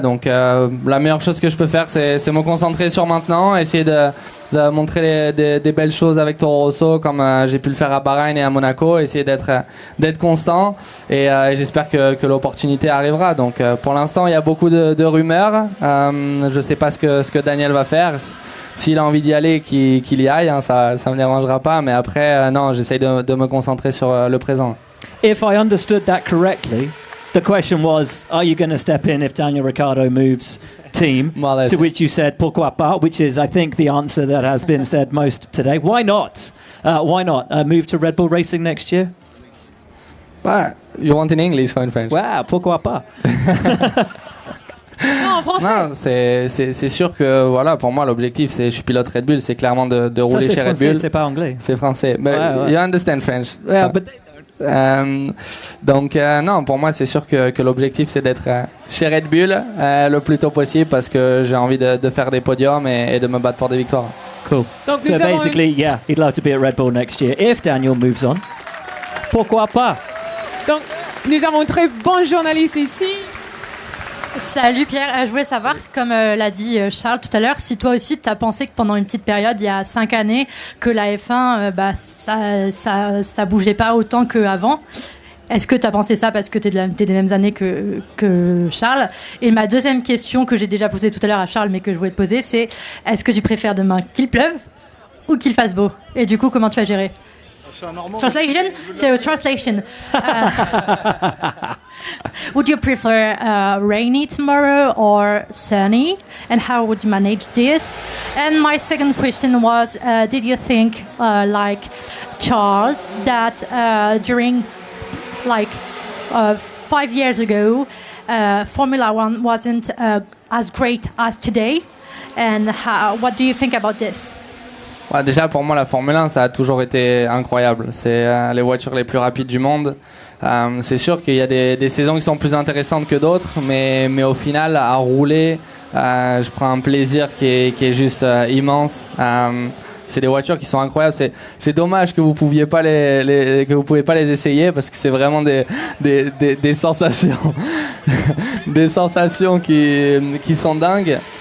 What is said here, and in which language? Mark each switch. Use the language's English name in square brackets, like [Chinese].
[French] Donc, la meilleure chose que je peux faire, c'est me concentrer sur maintenant, essayer de montrer des belles choses avec Toro Rosso, comme j'ai pu le faire à Bahreïn et à Monaco, essayer d'être constant, et j'espère que l'opportunité arrivera. Donc, pour l'instant, il y a beaucoup de rumeurs. Je sais pas ce que Daniel va faire. S'il a envie d'y aller, qu'il y aille, ça me dérangera pas. Mais après, non, j'essaye de me concentrer sur le présent. [English] If I understood that correctly, the question was, are you going to step in if Daniel Ricciardo moves team? To which you said, [French] pourquoi pas? [English] Which is, I think, the answer that has been said most today. Why not? Why not move to Red Bull Racing next year? You want in English or in French? [French] Wow, pourquoi pas? Non, en français. Non, c'est sûr que voilà, pour moi l'objectif, je suis pilote Red Bull, c'est clairement de rouler chez Red Bull. C'est pas anglais. C'est français. [English] But [French] ouais. [English] You understand French. Yeah, but [French] donc non, pour moi c'est sûr que l'objectif c'est d'être chez Red Bull le plus tôt possible, parce que j'ai envie de faire des podiums et de me battre pour des victoires. [English] Cool. [French] Donc, [English] so basically, yeah, he'd love to be at Red Bull next year if Daniel moves on. [French] Pourquoi pas? Donc, nous avons un très bon journaliste ici. Salut Pierre, je voulais savoir, comme l'a dit Charles tout à l'heure, si toi aussi tu as pensé que pendant une petite période, il y a 5 années, que la F1, ça bougeait pas autant qu'avant. Est-ce que tu as pensé ça parce que tu es des mêmes années que Charles? Et ma deuxième question, que j'ai déjà posée tout à l'heure à Charles, mais que je voulais te poser, c'est est-ce que tu préfères demain qu'il pleuve ou qu'il fasse beau? Et du coup, comment tu vas gérer? [English] Translation? So, translation. Would you prefer rainy tomorrow or sunny? And how would you manage this? And my second question was, did you think, like Charles, that during 5 years ago, Formula One wasn't as great as today? And what do you think about this? [French] Déjà, pour moi, la Formule 1, ça a toujours été incroyable. C'est les voitures les plus rapides du monde. C'est sûr qu'il y a des saisons qui sont plus intéressantes que d'autres, mais au final, à rouler, je prends un plaisir qui est juste immense. C'est des voitures qui sont incroyables. C'est dommage que vous pouviez pas que vous pouvez pas les essayer, parce que c'est vraiment des sensations, des sensations qui sont dingues.